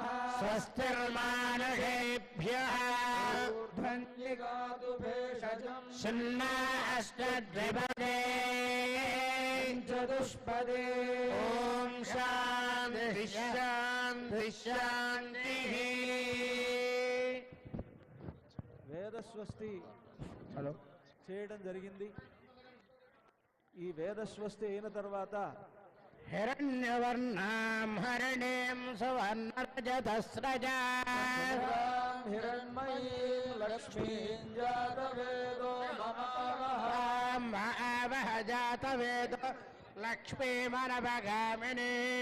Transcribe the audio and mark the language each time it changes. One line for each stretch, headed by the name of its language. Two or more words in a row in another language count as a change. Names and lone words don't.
Sanskrit: स्वस्तिर्मानुषेभ्यः ऊर्ध्वन्यगातु भेषजम् शन्ना अष्टद्विपदे चतुष्पदे ॐ शान्तिः शान्तिः शान्तिः
Telugu: వేదస్వస్తి చేయడం జరిగింది. ఈ వేదస్వస్తి అయిన తర్వాత
Sanskrit: हिरण्यवर्णां हरिणीं सुवर्णरजतस्रजां हिरण्मयीं लक्ष्मीं जातवेदो महावः जातवेदो लक्ष्मीमनवगामिनी